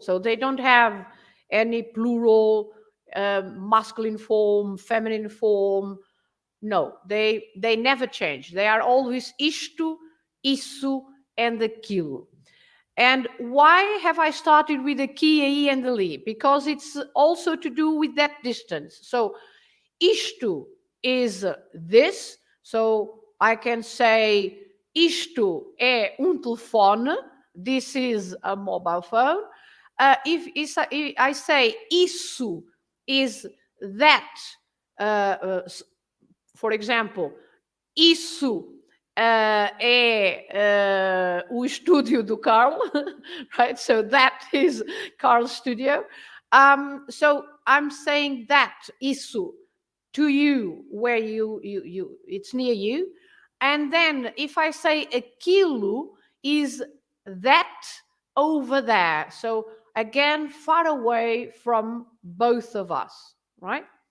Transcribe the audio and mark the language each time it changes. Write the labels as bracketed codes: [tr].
[en] So they don't have any plural, masculine form, feminine form. No, they never change. They are always isto, isso, and aquilo. And why have I started with the aqui, aí, and the ali? Because it's also to do with that distance. So isto is this. So I can say [pt] isto é telefone. [en] This is a mobile phone. If I say isso is that, for example, [pt] isso é o estúdio do Carl, [en] right? So that is Carl's studio. So I'm saying that, isso, to you, where you it's near you. And then if I say aquilo, is that over there. So again, far away from both of us, right?